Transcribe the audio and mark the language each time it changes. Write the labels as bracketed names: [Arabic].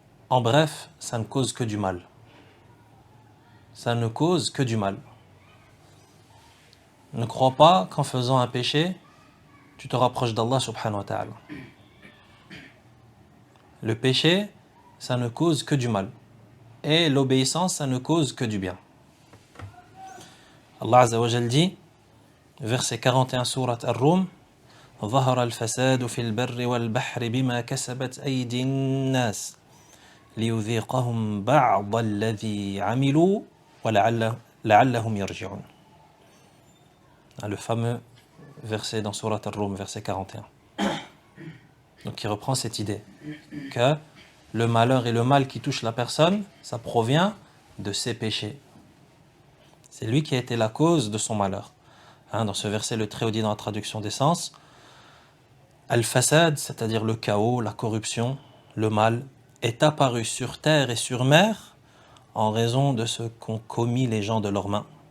[French] En bref, ça ne cause que du mal. Ça ne cause que du mal. Ne crois pas qu'en faisant un péché, tu te rapproches d'Allah subhanahu wa ta'ala. Le péché, ça ne cause que du mal. Et l'obéissance, ça ne cause que du bien. [Arabic] Allah Azza wa Jal [French] dit, verset 41 [Arabic] surat Ar-Rum, ظهر الفساد في البر والبحر بما كسبت أيدي الناس ليذيقهم بعض الذي عملوا ولعلهم يرجعون. [French] Le fameux verset dans surat Ar-Rum, verset 41. Donc il reprend cette idée que le malheur et le mal qui touchent la personne, ça provient de ses péchés. C'est lui qui a été la cause de son malheur. Dans ce verset, le Très-Haut dit dans la traduction des sens, Al-Fasad, c'est-à-dire le chaos, la corruption, le mal, est apparu sur terre et sur mer en raison de ce qu'ont commis les gens de leurs mains.